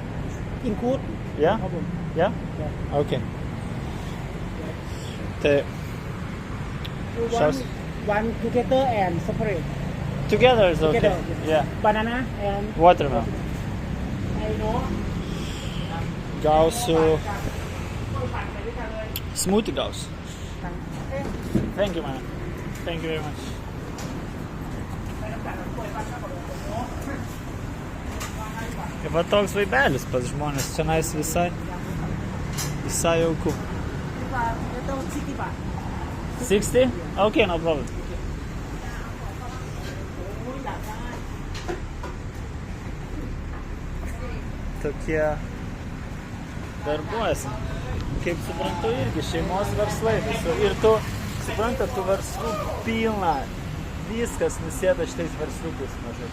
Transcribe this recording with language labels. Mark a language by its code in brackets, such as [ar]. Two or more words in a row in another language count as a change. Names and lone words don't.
[en] Include? Yeah? No problem. Yeah? Yeah. Okay. The One together and separate. together is okay. Together. Yeah. Banana and Watermelon. I know. [lt] Gausiu. Smoothie gausiu. [en] Thank you, man. Thank you very much. [lt] Ir va toks vaibelis pas žmonės, čia nais visai jauku. [en] 60? Okay, no problem. [lt] Tokie darbuojasi. Kaip suprantu, irgi šeimos verslai visur. Ir tu, suprantat, tų verslų pilna. Viskas nusėda šitais versliukais mažais.